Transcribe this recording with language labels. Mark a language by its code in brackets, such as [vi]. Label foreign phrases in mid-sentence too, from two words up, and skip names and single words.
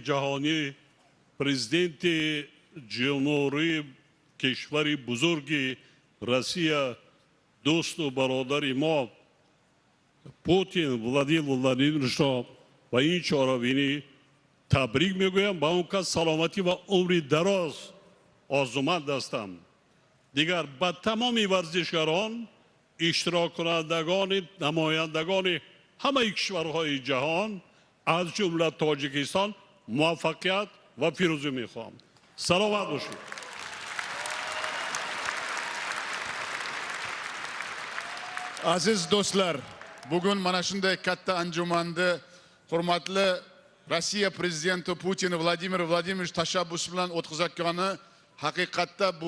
[fa] جهانی پرزیدنت جمهوری کشور بزرگ روسیه دوست و برادر ما پوتین ولادیمیر ولادیمیرویچ و این چهارمینی تبریک میگویم با اون که سلامتی و عمر دراز آرزومند هستم. دیگر با تمامی ورزشکاران، اشتراک کنندگان، نمایندگان همه کشورهای جهان از جمله تاجیکستان موفقیت و پیروزی میخوام. سلامت باشید. [uz] Aziz do'stlar, bugun mana shunday katta anjumanni hurmatli Rossiya prezidenti Putin Vladimir Vladimirovich tashabbusi bilan o'tkazayotgani haqiqatda bu